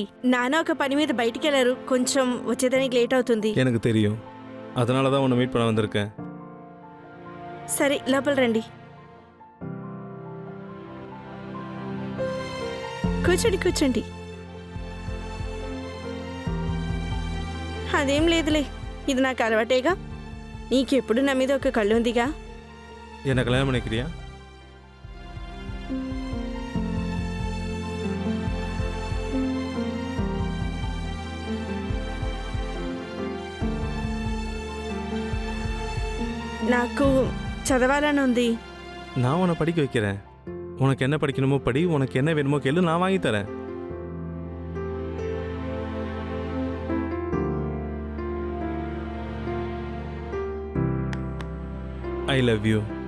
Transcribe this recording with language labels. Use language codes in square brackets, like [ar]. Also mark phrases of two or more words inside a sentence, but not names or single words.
[te] నాన్న ఒక పని మీద బయటికి వెళ్ళారు, కొంచెం వచ్చేదానికి లేట్ అవుతుంది. [ta] எனக்கு தெரியும், அதனால தான் உன்னை மீட் பண்ண வந்திருக்கேன். [te] సరే లోపల రండి. కూర్చోండి కూర్చోండి. అదేం లేదులే, ఇది నాకు అలవాటేగా. నీకెప్పుడు నా మీద ఒక కళ్ళు ఉందిగా. [ta] என்ன கல்யாணம் பண்ணிக்கிறியா? [te] నాకు చదవాలని ఉంది. [ta] நான் உன்னை படிக்க வைக்கிறேன். உனக்கு என்ன படிக்கணுமோ படி, உனக்கு என்ன வேணுமோ கேளு, நான் வாங்கி தரேன். [en] I love you.